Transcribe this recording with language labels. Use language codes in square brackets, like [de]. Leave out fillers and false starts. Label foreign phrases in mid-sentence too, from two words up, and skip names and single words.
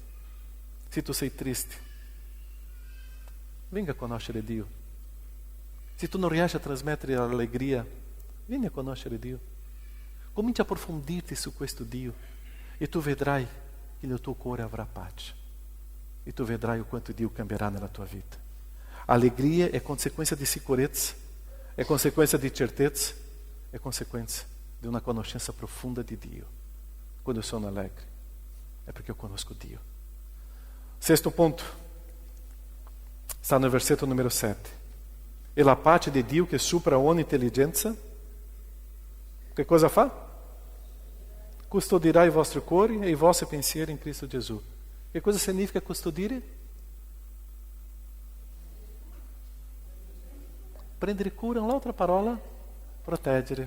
[it] Se tu sei triste, venga a conoscere Dio. Se tu non riesci a trasmettere l'allegria, vieni a conoscere Dio. Cominci a approfondirti su questo Dio e tu vedrai che nel tuo cuore avrà pace. E tu vedrai o quanto Dio cambierà nella tua vita. [pt] Alegria é consequência de sicurezza, é consequência de certeza, é consequência de uma conoscença profunda de Dio. Quando eu sono alegre, é porque eu conosco Dio. Sexto ponto, está no versetto número 7. [it] E la pace di Dio che supera ogni intelligenza, che cosa fa? Custodirà i vostri cuori e i vostri pensieri in Cristo Gesù. Che cosa significa custodire? Prendere cura, un'altra parola, proteggere.